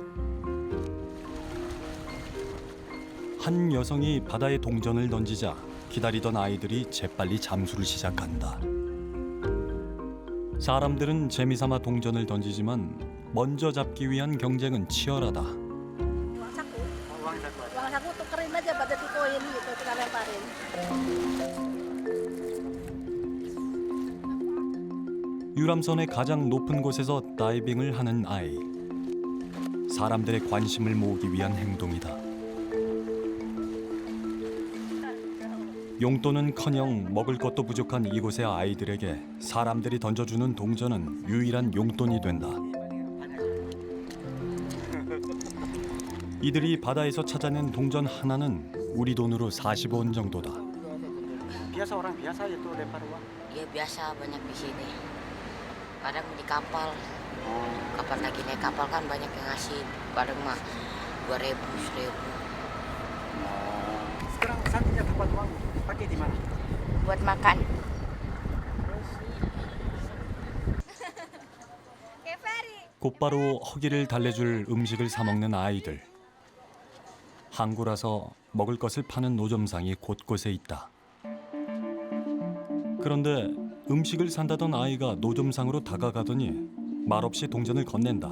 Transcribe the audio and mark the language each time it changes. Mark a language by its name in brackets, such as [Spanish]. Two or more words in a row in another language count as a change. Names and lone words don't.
[Korean] 한 여성이 바다에 동전을 던지자 기다리던 아이들이 재빨리 잠수를 시작한다. 사람들은 재미삼아 동전을 던지지만 먼저 잡기 위한 경쟁은 치열하다. [Indonesian] Uang saku. Uang saku tukerin aja pada di koin gitu kita lemparin. [Korean] 유람선의 가장 높은 곳에서 다이빙을 하는 아이. 사람들의 관심을 모으기 위한 행동이다. 용돈은커녕 먹을 것도 부족한 이곳의 아이들에게 사람들이 던져주는 동전은 유일한 용돈이 된다. 이들이 바다에서 찾아낸 동전 하나는 우리 돈으로 40원 정도다. [Indonesian] Biasa orang biasa itu lempar uang. Iya biasa banyak di sini. Kadang di kapal. Kapan lagi naik kapal kan banyak yang ngasih. Kadang mah 2.000, 1.000. Sekarang satunya dapat uang pakai di mana? Buat makan. [Korean] 곧바로 허기를 달래줄 음식을 사 먹는 아이들. 항구라서 먹을 것을 파는 노점상이 곳곳에 있다. 그런데 음식을 산다던 아이가 노점상으로 다가가더니 말없이 동전을 건넨다.